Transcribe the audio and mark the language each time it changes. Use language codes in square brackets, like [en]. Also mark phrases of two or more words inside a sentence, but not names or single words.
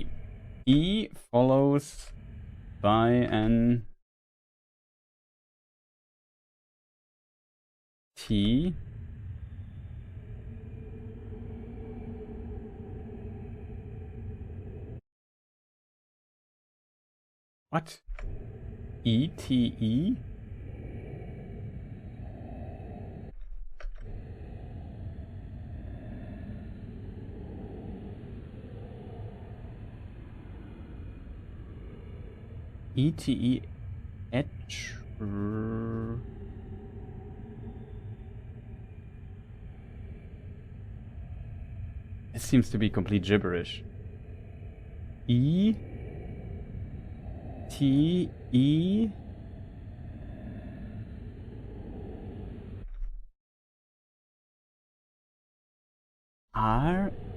[en] E follows by an T. What? E-T-E? E-T-E H. This seems to be complete gibberish. E T E R